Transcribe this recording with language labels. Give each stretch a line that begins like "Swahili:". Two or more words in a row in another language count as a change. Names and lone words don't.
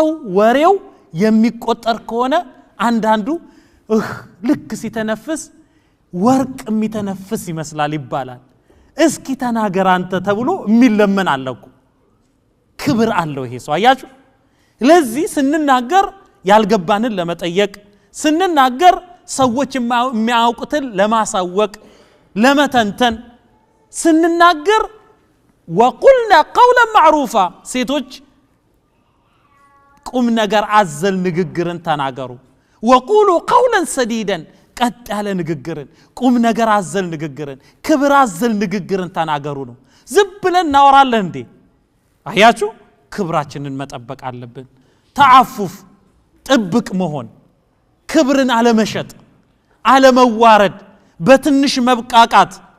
Amharic: ወሬው የሚቆጠር ከሆነ አንዳንዱ ልክ ሲተነፍስ ወርቅ የሚተነፍስ ይመስላል ይባላል እስኪ ተናገር አንተ ተብሎ የሚለመን አለኩ ክብር አለው ይሄ ሰው አያችሁ ለዚህ ስንናገር ያልገባንን ለመጠየቅ ስንናገር ሰዎች የሚያውቁትን ለማሳወቅ ለመተንተን ስንናገር
Arabic: وقلنا قولا معروفا
Amharic: ሴቶች ቁም ነገር አዘል ንግግርን ተናገሩ
Arabic: وقولوا قولا سديدا
Amharic: ቀጥ ያለ ንግግርን ቁም ነገር አዘል ንግግርን ክብር አዘል ንግግርን ተናገሩ ነው ዝም ብለን እናወራለን እንዴ አያችሁ ክብራችንን መጠበቅ አለብን ተዓፉፍ ጥብቅ መሆን ክብርን አለመሸጥ አለመዋረድ በትንሽ መብቃቃት